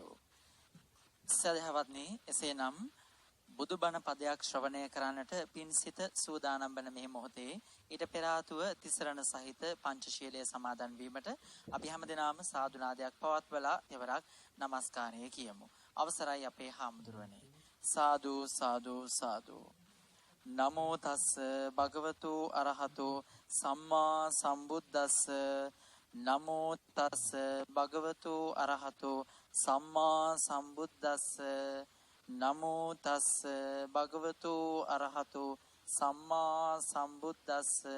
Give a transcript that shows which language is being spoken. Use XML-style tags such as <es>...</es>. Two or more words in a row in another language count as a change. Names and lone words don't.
<si>සදහවත්නි, එසේනම් බුදුබණ පදයක් ශ්‍රවණය කරන්නට පින්සිත සූදානම් වන මේ මොහොතේ ඊට පෙර ආතුව තිසරණ සහිත පංචශීලයේ සමාදන් වීමට අපි හැමදෙනාම සාදු නාදයක් පවත්වලා එවරක් নমස්කාරය කියමු. අවසරයි අපේ හාමුදුරුවනේ. සාදු සාදු සාදු.</si> <pi>නමෝ තස්ස භගවතු අරහතෝ සම්මා සම්බුද්දස්ස. නමෝ තස් භගවතු අරහතෝ සම්මා සම්බුද්දස්ස. නමෝ තස් භගවතු අරහතෝ සම්මා සම්බුද්දස්ස.</pi>